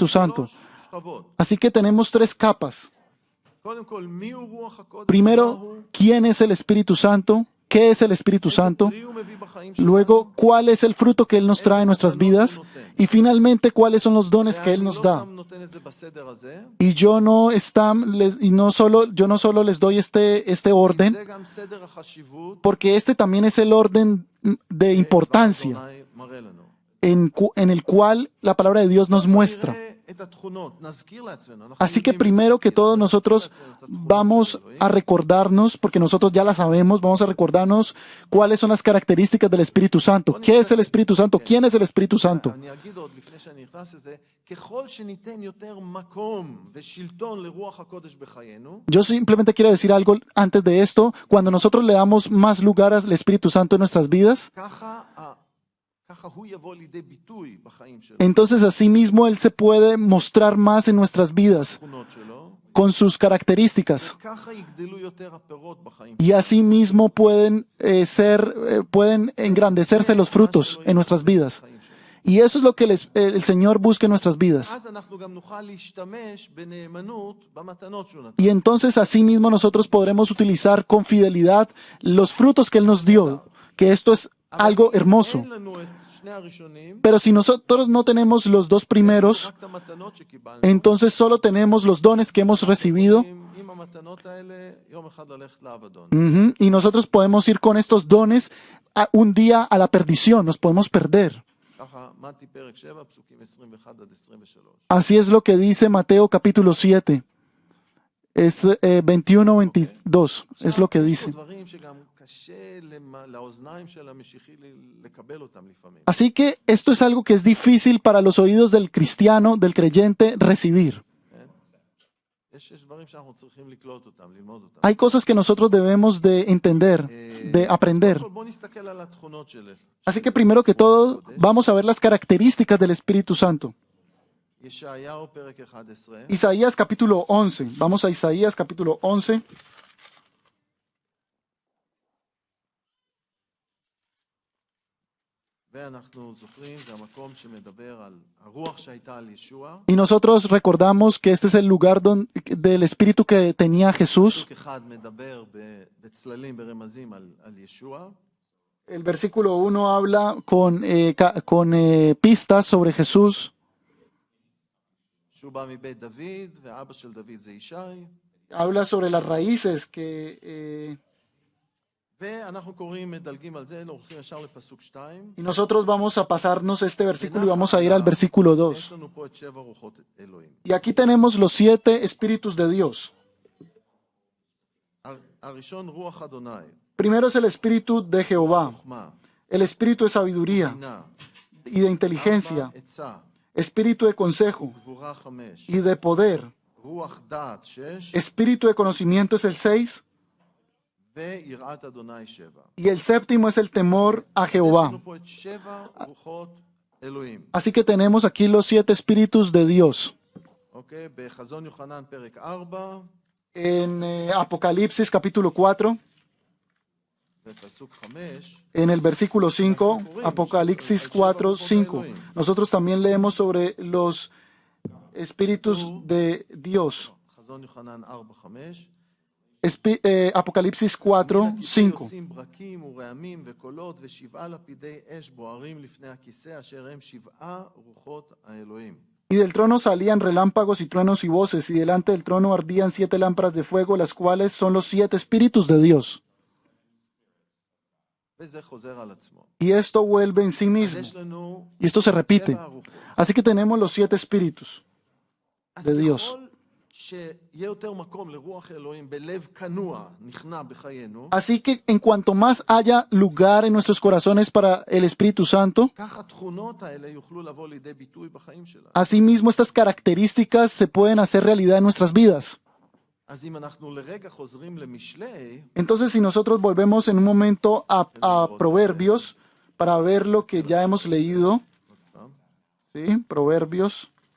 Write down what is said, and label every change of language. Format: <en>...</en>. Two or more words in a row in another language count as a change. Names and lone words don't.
<he>אלו</he> <es>Santo.</es> <he>שלוש שכבות.</he> <es>Así que tenemos 3 capas.</es> <he>קודם כל, מיהו רוח הקודש?</he> <es>Primero,</es> <he>מהו?</he> <es>¿quién es el Espíritu Santo? ¿Qué es el Espíritu</es> <he>איזה</he> <es>Santo?</es> <he>פרי הוא מביא בחיים שלנו?</he> <es>Luego, ¿cuál es el fruto que Él nos trae en nuestras vidas? Y finalmente, ¿cuáles son los dones que Él</es> <he>ואני</he> <es>nos</es> <he>לא</he> <es>da?</es> <he>סתם נותן את זה בסדר הזה,</he> <es>Y yo no no solo les doy este orden,</es> <he>זה גם סדר החשיבות</he> <es>porque este también es el orden de importancia</es> <he>אדוני מראה לנו.</he> <es>en el cual la palabra de Dios nos muestra.</es> <he>נראה את התכונות, נזכיר לעצמנו. אנחנו</he> <es>Así que</es> <he>יודעים את זה,</he> <es>primero que todo</es> <he>נזכיר</he> <es>nosotros</es> <he>לעצמנו את התכונות</he> <es>vamos</es> <he>של אלוהים.</he> <es>a recordarnos, porque nosotros ya la sabemos, vamos a recordarnos cuáles son las características del Espíritu Santo. ¿Qué es el Espíritu Santo? ¿Quién es el Espíritu Santo?</es> <he>אני אגיד עוד לפני שאני נכנס לזה, ככל שניתן יותר מקום ושלטון לרוח הקודש בחיינו,</he> <es>Yo simplemente quiero decir algo antes de esto. Cuando nosotros le damos más lugar al Espíritu Santo en nuestras vidas,</es> <he>ככה הוא יבוא לידי ביטוי בחיים שלו.</he> <es>entonces así mismo Él se puede mostrar más en nuestras vidas</es> <he>התכונות שלו,</he> <es>con sus características.</es> <he>וככה יגדלו יותר הפירות בחיים</he> <es>Y así mismo pueden engrandecerse los frutos en nuestras vidas.</es> <he>בחיים שלו.</he> <es>Y eso es lo que el Señor busca en nuestras vidas.</es> <he>אז אנחנו גם נוכל להשתמש בנאמנות במתנות שהוא נתן.</he> <es>Y entonces así mismo nosotros podremos utilizar con fidelidad los frutos que Él nos dio, que esto es algo hermoso.</es> <he>אין לנו את שני הראשונים,</he> <es>Pero si nosotros no tenemos los 2 primeros,</es> <he>רק את המתנות שקיבלנו,</he> <es>entonces solo tenemos los dones que hemos recibido.</es> <he>עם המתנות האלה, יום אחד ללכת לאבדון.</he> <es>Ujú, y nosotros podemos ir con estos dones un día a la perdición, nos podemos perder.</es> <he>ככה, מתי פרק 7, פסוקים 21 עד 23.</he> <es>Así es lo que dice Mateo capítulo 7. Es 21-22, es lo que</es> <he>יש</he> <es>dice.</es> <he>פה דברים שגם קשה לאוזניים של המשיחי לקבל אותם לפעמים.</he> <es>Así que esto es algo que es difícil para los oídos del cristiano, del creyente, recibir.</es> <he>יש דברים שאנחנו צריכים לקלוט אותם, ללמוד אותם.</he> <es>Hay cosas que nosotros debemos de entender, de aprender.</es> <he>בואו נסתכל על התכונות של</he> <es>Así que primero que todo, vamos a ver las características del Espíritu Santo.</es> <he>ישעיהו פרק 11,</he> <es>Isaías capítulo 11. Vamos a Isaías capítulo 11.</es> <he>ואנחנו זוכרים, זה המקום שמדבר על הרוח שהייתה על ישוע.</he> <es>Y nosotros recordamos que este es el lugar del Espíritu que tenía Jesús.</es> <he>פסוק אחד מדבר בצללים, ברמזים על ישוע.</he> <es>El versículo 1 habla con pistas sobre Jesús.</es> <he>שהוא בא מבית דוד, ואבא של דוד זה ישי.</he> <es>Habla sobre las raíces que...</es> <he>ואנחנו קוראים, מדלגים על זה, הולכים ישר לפסוק 2.</he> <es>y nosotros vamos a pasarnos este versículo y vamos a ir al versículo 2.</es> <he>יש לנו פה את 7 רוחות אלוהים.</he> <es>Y aquí tenemos los 7 espíritus de Dios.</es> <he>הראשון רוח אדוני,</he> <es>Primero es el espíritu de Jehová,</es> <he>חוכמה,</he> <es>el espíritu de sabiduría</es> <he>בינה,</he> <es>y de inteligencia,</es> <he>עצה,</he> <es>espíritu de consejo</es> <he>גבורה 5,</he> <es>y de poder,</es> <he>רוח דעת 6,</he> <es>espíritu de conocimiento es el 6,</es> <he>ויראת אדוני 7.</he> <es>y el séptimo es el temor a</es> <he>יש</he> <es>Jehová.</es> <he>לנו פה את 7 רוחות אלוהים.</he> <es>Así que tenemos aquí los 7 espíritus de Dios.</es> <he>אוקיי? בחזון יוחנן פרק 4,</he> <es>En Apocalipsis capítulo 4,</es> <he>בפסוק 5,</he> <es>en el versículo 5, Apocalipsis 4, 5, nosotros también leemos sobre los espíritus de Dios.</es> <he>חזון יוחנן 4, 5,</he> <es>Apocalipsis 4, 5.</es> <he>יוצאים ברקים ורעמים וקולות ושבעה לפידי אש בוערים לפני הכיסא אשר הם 7 רוחות האלוהים.</he> <es>Y del trono salían relámpagos y truenos y voces, y delante del trono ardían 7 lámparas de fuego, las cuales son los 7 espíritus de Dios.</es> <he>וזה חוזר על עצמו.</he> <es>Y esto vuelve en sí</es> <he>אז</he> <es>mismo,</es> <he>יש לנו</he> <es>y esto se repite.</es> <he>7 רוחות.</he> <es>Así que tenemos los 7 espíritus</es> <he>אז</he> <es>de Dios.</es> <he>ככל שיהיה יותר מקום לרוח אלוהים בלב כנוע, נכנע בחיינו,</he> <es>Así que en cuanto más haya lugar en nuestros corazones para el Espíritu Santo,</es> <he>כך התכונות האלה יוכלו לבוא לידי ביטוי בחיים שלנו.</he> <es>asimismo estas características se pueden hacer realidad en nuestras vidas.</es> <he>אז אם אנחנו לרגע חוזרים למשלי,</he> <es>Entonces, si nosotros volvemos en un momento a Proverbios para ver lo que ya hemos leído, ¿sí? Proverbios,</es>